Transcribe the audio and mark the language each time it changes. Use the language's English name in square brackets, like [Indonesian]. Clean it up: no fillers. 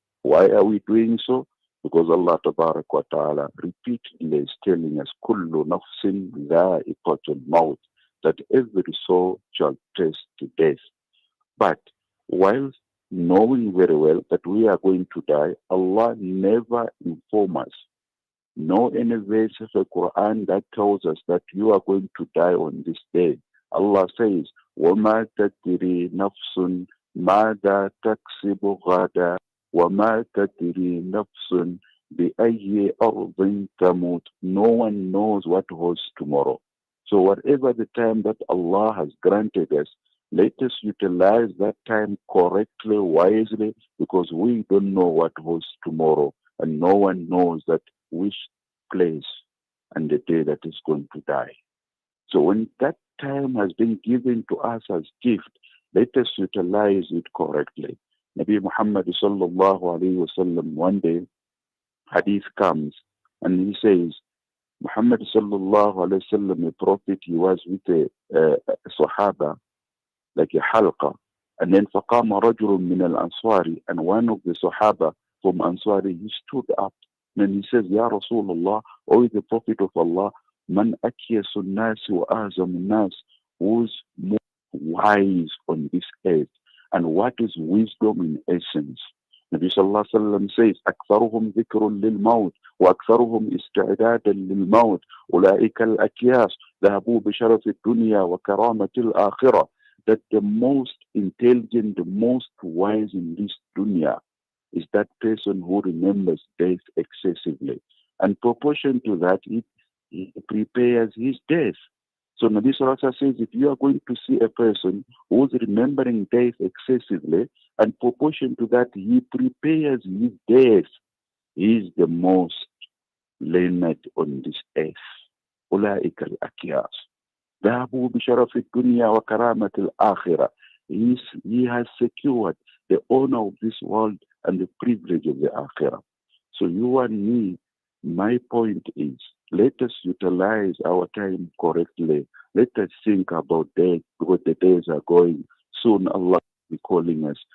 [English] Why are we doing so? Because Allah Tabarak wa Ta'ala repeatedly is telling us, Kullu nafsin dha'iqatul maut, that every soul shall taste to death. But while knowing very well that we are going to die, Allah never informs us. No any verse of the Quran that tells us that you are going to die on this day. Allah says, [Arabic] وَمَا تَدْرِي نَفْسٌ مَاذَا تَكْسِبُ غَدًا وَمَا تَدْرِي نَفْسٌ بِأَيِّ أَرْضٍ تَمُوتُ. [English] No one knows what holds tomorrow. So whatever the time that Allah has granted us, Let us utilize that time correctly, wisely, because we don't know what holds tomorrow, and no one knows that which place and the day that is going to die. So when that time has been given to us as gift, let us utilize it correctly. Nabi Muhammad sallallahu alayhi wasallam, one day, hadith comes and he says, Muhammad sallallahu alayhi wasallam, a prophet, he was with a sahaba, like a halqa. And then [Arabic] فقام رجل من الأنصار, [English] and one of the Sahaba from Ansari, he stood up. And he says, Ya Rasulullah, O the Prophet of Allah, man [Arabic] أكيس الناس وأعظم الناس, [English] who's more wise on this earth? And what is wisdom in essence? [Arabic] Nabi sallallahu alaihi wasallam says, أكثرهم ذكر للموت وأكثرهم استعدادا للموت أولئك الأكياس ذهبوا بشرف الدنيا وكرامة الآخرة. [English] That the most intelligent, the most wise in this dunya is that person who remembers death excessively. And proportion to that, he prepares his death. So Nabi Sallallahu Alaihi Wasallam says, if you are going to see a person who is remembering death excessively, and proportion to that, he prepares his death, he is the most learned on this earth. [Arabic] أولئك الأكياس ذهبوا بشرف الدنيا وكرامة الآخرة. [English] He has secured the honor of this world and the privilege of the Akhirah. So you and me, my point is, let us utilize our time correctly. Let us think about death, because the days are going. Soon Allah will be calling us.